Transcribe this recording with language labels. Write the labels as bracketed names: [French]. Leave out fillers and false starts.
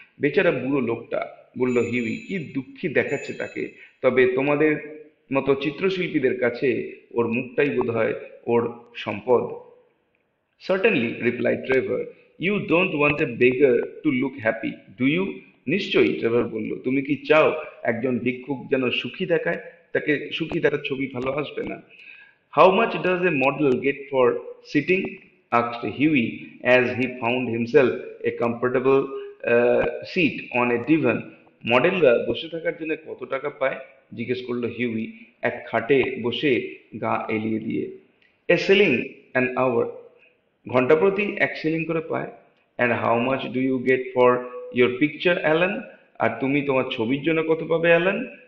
[Bangla] বেচারা বুড়ো লোকটা, বলল হিউই, কি দুঃখী দেখাচ্ছে তাকে। তবে তোমাদের মতো চিত্রশিল্পীদের কাছে ওর মুখটাই বোধহয় ওর সম্পদ। [English] "Certainly," replied Trevor. "You don't want a beggar to look happy, do you?" [Bangla] নিশ্চয়ই, ট্রেভার বলল। তুমি কি চাও একজন ভিক্ষুক যেন সুখী দেখায়? তাকে সুখী দেখার ছবি ভালো আসবে না। [English] "How much does a model get for sitting?" asked Hughie as he found himself a comfortable seat on a divan. [Bangla] মডেলরা বসে থাকার জন্য কত টাকা পায়? জিজ্ঞেস করলো হিউই এক খাটে বসে গা এলিয়ে দিয়ে। [English] "A shilling an hour." [Bangla] ঘন্টাপ্রতি 1 shilling করে পায়। [English] "And how much do you get for your picture, Alan?" [Bangla] আর তুমি তোমার ছবির জন্য কত পাবে, অ্যালান?